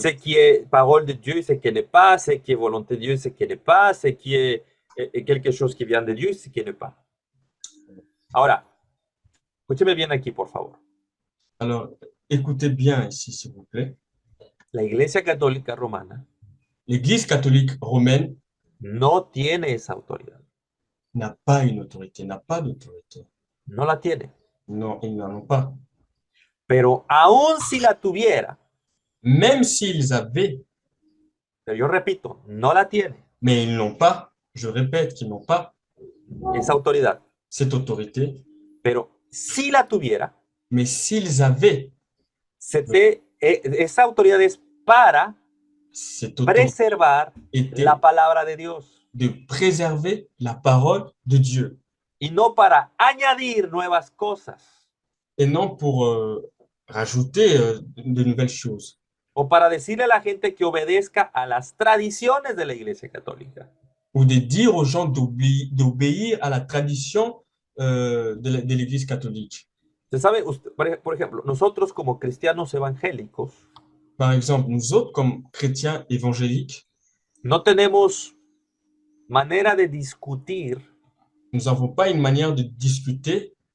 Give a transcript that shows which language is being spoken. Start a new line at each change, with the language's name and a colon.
French: Ce qui est parole de Dieu et ce qui n'est pas. Ce qui est volonté de Dieu et ce qui n'est pas. Ce qui est quelque chose qui vient de Dieu et ce qui n'est pas.
Spanish: Ahora, escúcheme bien aquí, por favor.
French: Alors, écoutez bien ici, s'il vous plaît.
Spanish: La Iglesia Católica Romana
French: L'Église catholique romaine
Spanish: no tiene esa autoridad.
French: n'a pas une autorité, n'a pas d'autorité.
Spanish: No la tiene.
French: Non, ils n'en ont pas.
Spanish: Pero aún si la tuviera,
French: Même s'ils avaient,
Spanish: pero yo repito, no la tiene
French: mais ils n'ont pas, je répète qu'ils n'ont pas
Spanish: esa autoridad.
French: cette autorité,
Spanish: Pero si la tuviera,
French: mais s'ils avaient
Spanish: esa autoridad es para
French: cette autorité
Spanish: preservar
French: était
Spanish: la palabra de Dios
French: de préserver la parole de Dieu
Spanish: y no para añadir nuevas cosas
French: et non pour rajouter de nouvelles choses
Spanish: o para decirle a la gente que obedezca a las tradiciones de la Iglesia Católica.
French: ou de dire aux gens d'obéir à la tradition de l'Église catholique.
Spanish: Usted sabe, por ejemplo, nosotros como cristianos evangélicos
French: Par exemple, nous autres, comme chrétiens évangéliques,
Spanish: no tenemos manera de discutir
French: nous n'avons pas une manière de discuter